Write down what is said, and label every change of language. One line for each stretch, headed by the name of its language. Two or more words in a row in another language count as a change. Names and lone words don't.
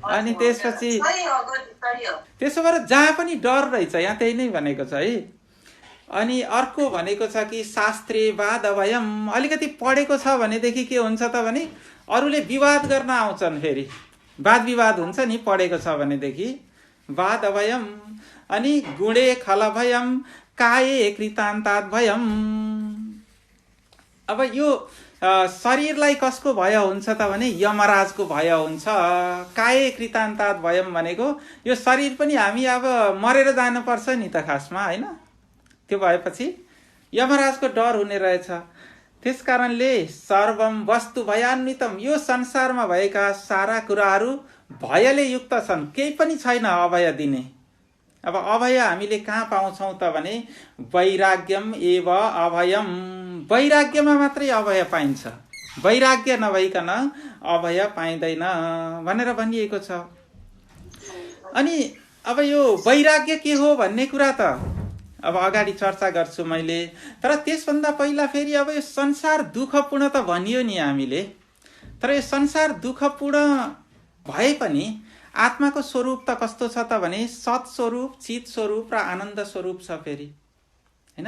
Nepali: अनि त्यसपछि त्यसो भएर जहाँ पनि डर रहेछ, यहाँ त्यही नै भनेको छ है। अनि अर्को भनेको छ कि
Sanskrit: शास्त्रे वाद अभयम,
Nepali: अलिकति पढेको छ भनेदेखि के हुन्छ त भने अरूले विवाद गर्न आउँछन्, फेरि वाद विवाद हुन्छ नि पढेको छ भनेदेखि।
Sanskrit: वाद अभयम, अनि गुणे खल भयम काये कृतान्तात भयम।
Nepali: अब यो शरीरलाई कसको भय हुन्छ त भने यमराजको भय हुन्छ।
Sanskrit: काये कृतान्तात भयम
Nepali: भनेको यो शरीर पनि हामी अब मरेर जानुपर्छ नि त खासमा, होइन? त्यो भएपछि यमराजको डर हुने रहेछ। त्यस कारणले
Sanskrit: सर्वम वस्तु भयान्वितम,
Nepali: यो संसारमा भएका सारा कुराहरू भयले युक्त छन्, केही पनि छैन अभय दिने। अब अभय हामीले कहाँ पाउँछौँ त भने
Sanskrit: वैराग्यम एव अभयम,
Nepali: वैराग्यमा मात्रै अभय पाइन्छ, वैराग्य नभइकन अभय पाइँदैन भनेर भनिएको छ। अनि अब यो वैराग्य के हो भन्ने कुरा त अब अगाडि चर्चा गर्छु मैले, तर त्यसभन्दा पहिला फेरि अब यो संसार दुःखपूर्ण त भनियो नि हामीले, तर यो संसार दुःखपूर्ण भए पनि आत्माको स्वरूप त कस्तो छ त भने सत स्वरूप, चित स्वरूप र आनन्द स्वरूप छ फेरि, हैन?